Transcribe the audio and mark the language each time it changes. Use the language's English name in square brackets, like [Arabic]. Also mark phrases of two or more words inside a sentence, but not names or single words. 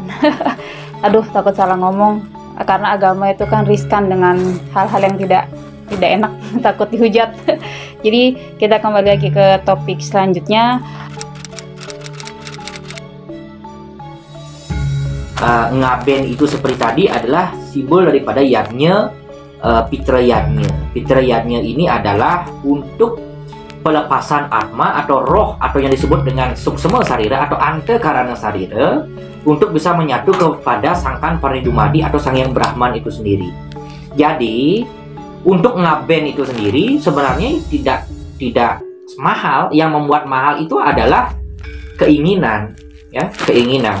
[Indonesian] Aduh, takut salah ngomong karena agama itu kan riskan dengan hal-hal yang tidak enak. Takut dihujat. Jadi kita kembali lagi ke topik selanjutnya. Ngaben itu seperti tadi adalah simbol daripada yadnya, pitra yadnya. Pitra yadnya ini adalah untuk pelepasan atma atau roh, atau yang disebut dengan suksema sarira atau ante karana sarira, untuk bisa menyatu kepada sangkan paridumadi atau sang yang Brahman itu sendiri. Jadi untuk ngaben itu sendiri sebenarnya tidak mahal. Yang membuat mahal itu adalah keinginan. Ya, keinginan.